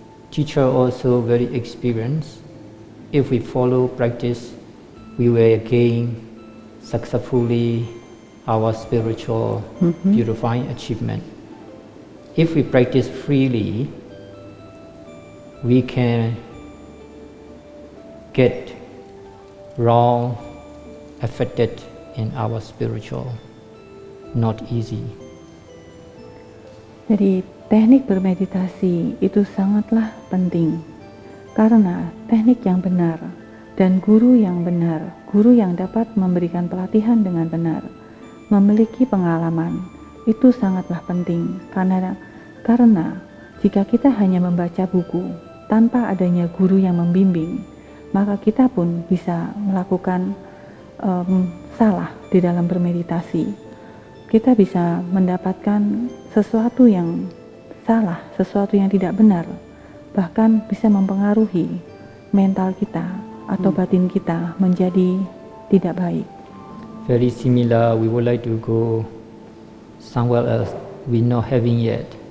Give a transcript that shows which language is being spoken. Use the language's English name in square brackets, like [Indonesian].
[English] Teacher also very experienced. If we follow practice, we will gain successfully our spiritual purifying achievement. If we practice freely, we can get wrong affected in our spiritual. Not easy. [Indonesian] Jadi teknik bermeditasi itu sangatlah penting, karena teknik yang benar dan guru yang benar, guru yang dapat memberikan pelatihan dengan benar, memiliki pengalaman, itu sangatlah penting. Karena jika kita hanya membaca buku tanpa adanya guru yang membimbing, maka kita pun bisa melakukan salah di dalam bermeditasi. Kita bisa mendapatkan sesuatu yang salah, sesuatu yang tidak benar, bahkan bisa mempengaruhi mental kita atau batin kita menjadi tidak baik. [English] very similar. We would like to go somewhere else we're not having yet.